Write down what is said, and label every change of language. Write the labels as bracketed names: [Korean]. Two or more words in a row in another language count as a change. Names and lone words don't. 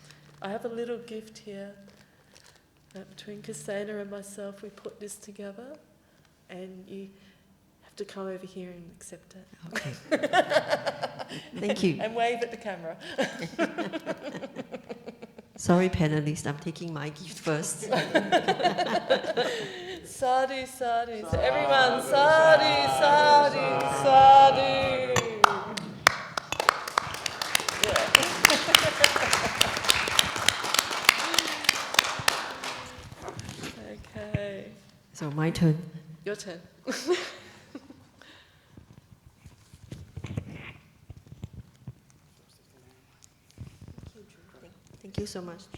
[English] So I have a little gift here. Between Kasena and myself, we put this together, and you have to come over here and accept it. Okay. Thank you. And wave at the camera. Sorry, panelists, I'm taking my gift first. [Pali] Sadhu, sadhu. [English] So everyone, [Pali] sadhu, sadhu, sadhu. [English] Yeah. Okay. So my turn. Your turn. Thank you so much.